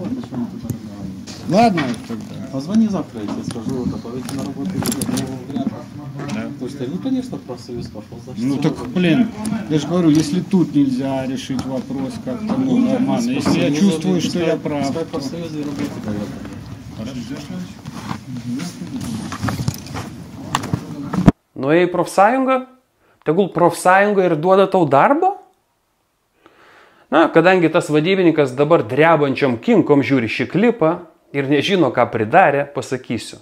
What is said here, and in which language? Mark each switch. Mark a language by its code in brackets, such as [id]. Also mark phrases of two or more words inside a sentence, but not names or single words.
[ru] Почему ты так говоришь? Ладно тогда. Позвони завтра, я тебе скажу, готовите на работу. То есть, ну конечно, профсоюз пошел. Значит, Ну так, блин, я же говорю, если тут нельзя решить вопрос как-то нормально, если я чувствую, что я прав, пускай то... профсоюзы работают, [lt] Nuėjai į profsąjungą? Tegul profsąjunga ir duoda tau darbo? Kadangi tas vadybininkas dabar drebančiom kinkom žiūri šį klipą ir nežino, ką pridarė, pasakysiu.